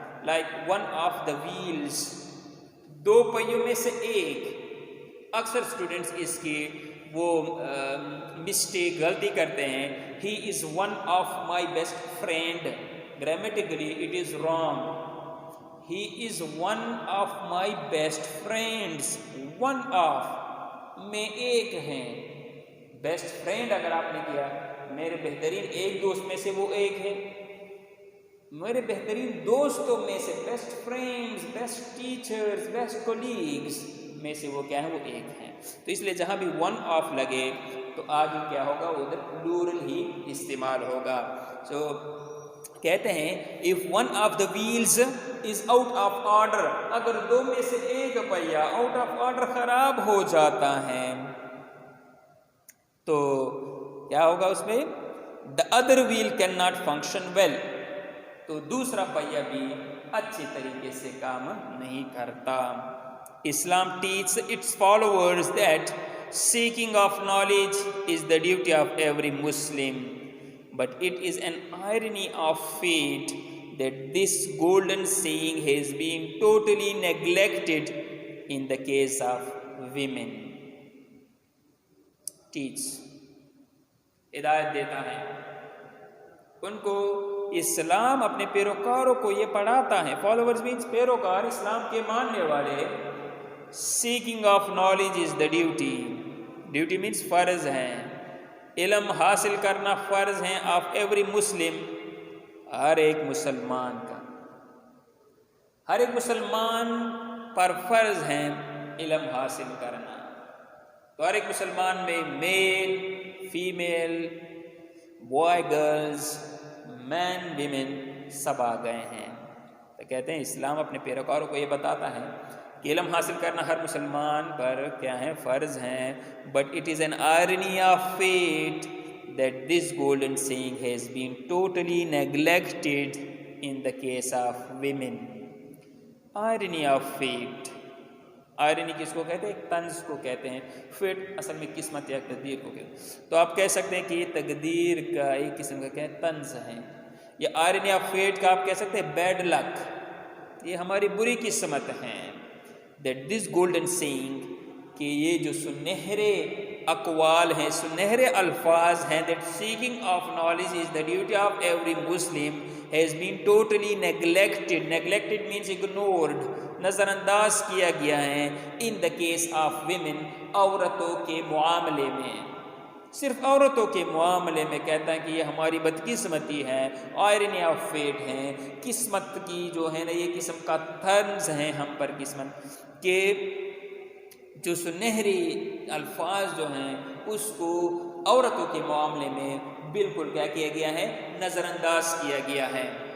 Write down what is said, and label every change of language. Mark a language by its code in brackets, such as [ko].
[en] like one of the wheels, [ur] دو پہیوں میں سے ایک. اکثر اسٹوڈنٹس اس کی وہ مسٹیک, غلطی کرتے ہیں. [en] He is one of my best friend, grammatically it is wrong. He is one of my best friends. One of [ur] میں ایک ہیں, بیسٹ فرینڈ اگر آپ نے کیا، میرے بہترین ایک دوست میں سے وہ ایک ہے، میرے بہترین دوستوں میں سے best friends, best teachers, best colleagues میں سے وہ کیا ہے، وہ ایک ہیں. تو اس لیے جہاں بھی ون آف لگے تو آگے کیا ہوگا، ادھر پلورل ہی استعمال ہوگا. سو کہتے ہیں [en] if one of the wheels is out of order، [ur] اگر دو میں سے ایک پہیہ آؤٹ آف آرڈر خراب ہو جاتا ہے تو کیا ہوگا اس میں، [en] the other wheel cannot function well، [ur] تو دوسرا پہیہ بھی اچھی طریقے سے کام نہیں کرتا. [en] Islam teaches its followers that seeking of knowledge is the duty of every Muslim. But it is an irony of fate that this golden saying has been totally neglected in the case of women. [ur] Teach، ہدایت دیتا ہے ان کو. اسلام اپنے پیروکاروں کو یہ پڑھاتا ہے، فالوورز مینس پیروکار، اسلام کے ماننے والے. Seeking of knowledge is the duty, duty means فرض ہے، علم حاصل کرنا فرض ہے آف ایوری مسلم، ہر ایک مسلمان کا، ہر ایک مسلمان پر فرض ہے علم حاصل کرنا. تو ہر ایک مسلمان میں میل فیمیل، بوائے گرلز، مین ویمن سب آ گئے ہیں. تو کہتے ہیں اسلام اپنے پیروکاروں کو یہ بتاتا ہے کہ علم حاصل کرنا ہر مسلمان پر کیا ہے، فرض ہیں. [en] But it is an irony of fate that this golden saying has been totally neglected in the case of women. Irony of fate، [ur] irony کس کو کہتے ہیں، ایک طنز کو کہتے ہیں. فیٹ اصل میں قسمت یا تقدیر کو کہتے ہیں. تو آپ کہہ سکتے ہیں کہ یہ تقدیر کا ایک قسم کا کیا ہے، طنز ہے. یا آئرنی آف فیٹ کا آپ کہہ سکتے ہیں بیڈ لک، یہ ہماری بری قسمت ہے. [en] that this golden saying، [ur] کہ یہ جو سنہرے اقوال ہیں، سنہرے الفاظ ہیں، [en] that seeking of knowledge is the duty of every Muslim has been totally neglected. Neglected means ignored، [ur] نظر انداز کیا گیا ہے. [en] in the case of women، [ur] عورتوں کے معاملے میں، صرف عورتوں کے معاملے میں کہتا ہے کہ یہ ہماری بدقسمتی ہے، آئرنی آف فیٹ ہے، قسمت کی جو ہے نا یہ قسم کا طنز ہے ہم پر قسمت، کہ جو سنہری الفاظ جو ہیں اس کو عورتوں کے معاملے میں بالکل کیا کیا گیا ہے، نظر انداز کیا گیا ہے.